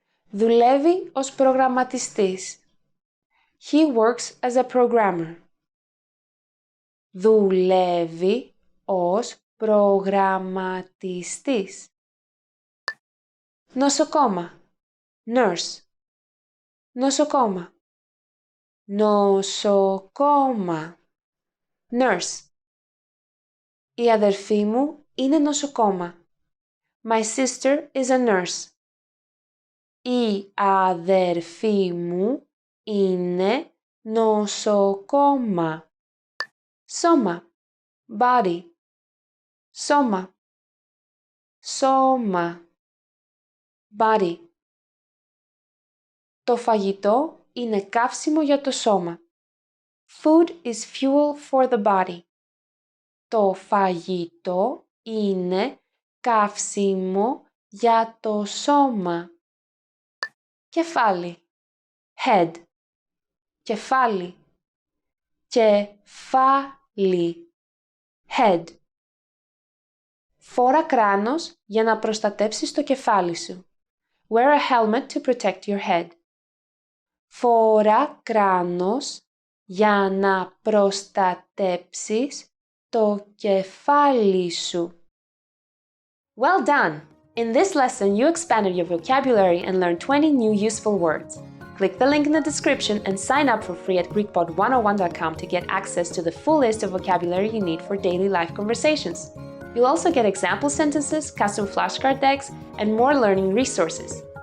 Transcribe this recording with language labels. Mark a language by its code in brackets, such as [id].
[el] Δουλεύει ως προγραμματιστής. [en] He works as a programmer. [el] Δουλεύει ως προγραμματιστής. Νοσοκόμα. Nurse. Νοσοκόμα. Νοσοκόμα. Nurse. Η αδερφή μου είναι νοσοκόμα. [en] My sister is a nurse. [el] Η αδερφή μου είναι νοσοκόμα. Σώμα. Body. Σώμα. Σώμα. Body. Το φαγητό είναι καύσιμο για το σώμα. [en] Food is fuel for the body. [el] Το φαγητό είναι καύσιμο για το σώμα. Κεφάλι. Head. Κεφάλι. Κεφάλι. Head. Φόρα κράνος για να προστατέψεις το κεφάλι σου. [en] Wear a helmet to protect your head. [el] Φόρα κράνος για να προστατέψεις το κεφάλι σου. [en] Well done! In this lesson, you expanded your vocabulary and learned 20 new useful words. Click the link in the description and sign up for free at GreekPod101.com to get access to the full list of vocabulary you need for daily life conversations. You'll also get example sentences, custom flashcard decks, and more learning resources.